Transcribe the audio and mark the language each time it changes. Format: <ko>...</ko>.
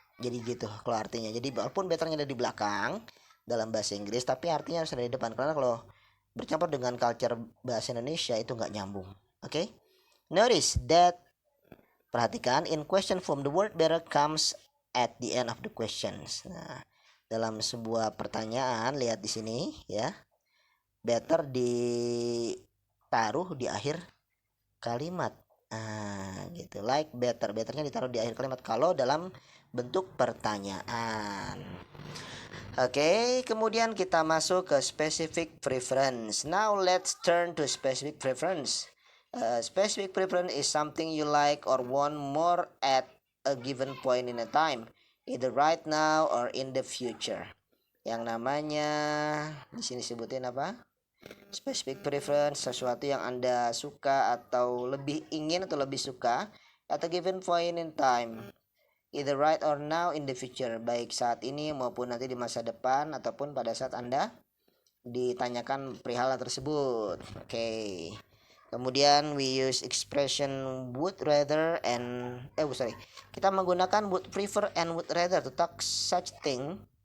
<id>Jadi gitu kalau artinya. Jadi walaupun betternya ada di belakang dalam bahasa Inggris, tapi artinya harus ada di depan. Karena kalau bercampur dengan culture bahasa Indonesia itu nggak nyambung. Oke?</id> <en>Notice that, perhatikan, in question form the word better comes at the end of the questions.</en> <id>Nah, dalam sebuah pertanyaan, lihat di sini ya, better ditaruh di akhir kalimat. Gitu, like betternya ditaruh di akhir kalimat kalau dalam bentuk pertanyaan. Oke, kemudian kita masuk ke specific preference.</id> <en>Now let's turn to specific preference. Specific preference is something you like or want more at a given point in a time, either right now or in the future.</en> <id>Yang namanya di sini sebutin apa? Specific preference, sesuatu yang Anda suka atau lebih ingin atau lebih suka at a given point in time, either right or now in the future, baik saat ini maupun nanti di masa depan ataupun pada saat Anda ditanyakan perihal tersebut. Oke.</id> <en>Kemudian we use expression would rather and kita menggunakan would prefer and would rather to talk such things.</en>